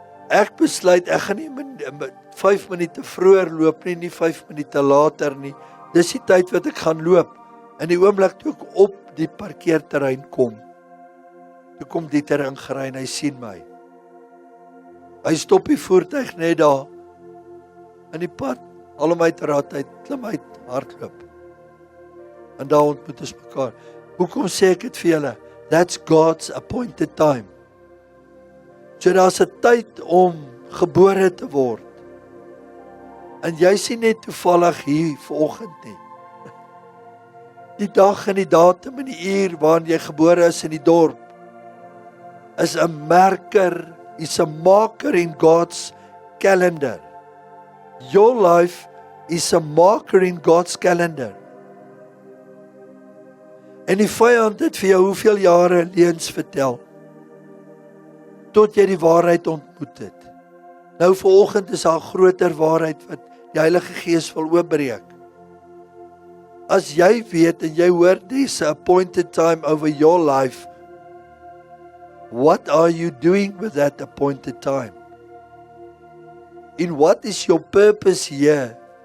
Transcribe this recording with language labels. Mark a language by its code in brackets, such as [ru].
[af] Ek besluit, ek gaan nie 5 minute vroeër loop nie, nie 5 minute later nie. Dis die tyd wat ek gaan loop. In die oomblik toe ek op die parkeerterrein kom, toe kom Dieter ingery en hy sien my. Hy stop die voertuig net daar, in die pad, Haal hom uit raad uit, klim uit, hardloop. En daar ontmoet ons mekaar. Hoekom sê ek dit vir julle? [en] That's God's appointed time. [af] So daar's 'n tyd om gebore te word. En jy sien net toevallig hier vanoggend nie. Die dag en die datum en die uur waarin jy gebore is in die dorp is 'n merker, is 'n marker in God's calendar. [en] Your life is a marker in God's calendar. [af] En die vyand het vir jou hoeveel jare leuns vertel, tot jy die waarheid ontmoet het. Nou vanoggend is daar 'n groter waarheid wat die Heilige Gees wil oopbreek. As jy weet en jy hoor dis [en] a appointed time over your life, what are you doing with that appointed time? In what is your purpose here?